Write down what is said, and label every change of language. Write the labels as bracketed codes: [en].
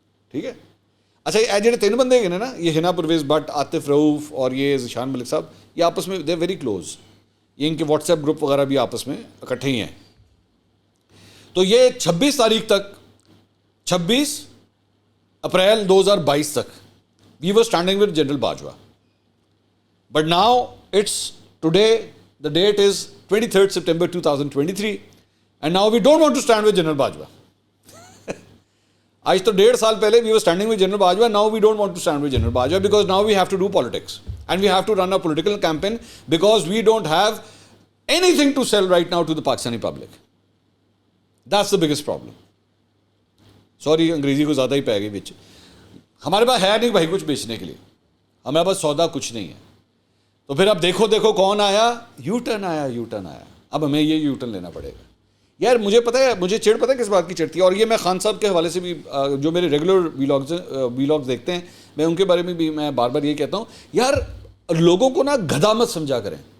[ur] ٹھیک ہے۔ اچھا یہ جڑے تین بندے ہیں نا، یہ ہنا پرویز بٹ، عاطف رؤف اور یہ ذیشان ملک صاحب، یہ آپس میں [en] they very close, [ur] یہ ان کے واٹس ایپ گروپ وغیرہ بھی آپس میں اکٹھے ہی ہیں۔ تو یہ 26 تاریخ تک، 26 اپریل 2022 تک [en] we were standing with General Bajwa. But now it's today, the date is 23rd September 2023 and now we don't want to stand with General Bajwa. [ur] آج تو 1.5 سال پہلے [en] we were standing with General Bajwa, now we don't want to stand with General Bajwa because now we have to do politics and we have to run a political campaign because we don't have anything to sell right now to the Pakistani public. That's the biggest problem. [ur] Sorry انگریزی کو زیادہ ہی پہ گئی بچ، ہمارے پاس ہے نہیں بھائی کچھ بیچنے کے لیے، ہمارے پاس سودا کچھ نہیں ہے۔ تو پھر اب دیکھو کون آیا؟ یو ٹرن آیا۔ اب ہمیں یہ یو ٹرن لینا پڑے گا۔ یار مجھے پتہ ہے، مجھے چڑ پتہ ہے کس بات کی چڑھتی ہے، اور یہ میں خان صاحب کے حوالے سے بھی، جو میرے ریگولر ویلاگز دیکھتے ہیں، میں ان کے بارے میں بھی میں بار بار یہ کہتا ہوں، یار لوگوں کو نا گدھا مت سمجھا کریں،